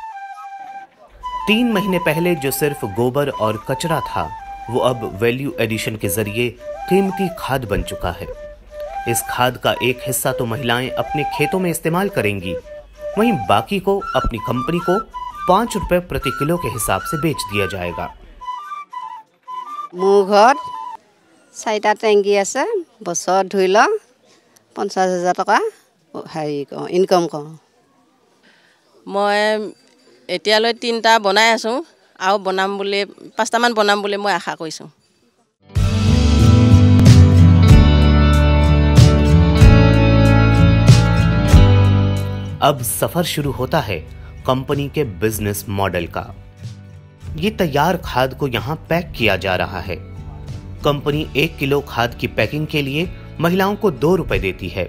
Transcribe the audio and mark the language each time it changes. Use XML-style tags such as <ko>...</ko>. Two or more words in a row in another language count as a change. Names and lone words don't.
<hi>3 महीने पहले जो सिर्फ गोबर और कचरा था, वो अब</hi> <en>value addition</en> <hi>के जरिए कीमती खाद बन चुका है। इस खाद का एक हिस्सा तो महिलाएं अपने खेतों में इस्तेमाल करेंगी, वहीं बाकी को अपनी कंपनी को 5 रुपए प्रति किलो के हिसाब से बेच दिया जाएगा।</hi> <as>মোৰ ঘৰত 4টা টেংকি আছে। বছৰত ধৰি ল 50,000 টকা ইনকাম কৰোঁ। মই এতিয়ালৈ 3টা বনাই আছোঁ আৰু বনাম বুলি 5টামান বনাম বুলি মই আশা কৰিছোঁ।</as> <hi>अब सफर शुरू होता है कंपनी के</hi> <en>business model</en> <hi>का। ये तैयार खाद को यहाँ पैक किया जा रहा है। कंपनी 1 किलो खाद की पैकिंग के लिए महिलाओं को 2 रुपए देती है।</hi>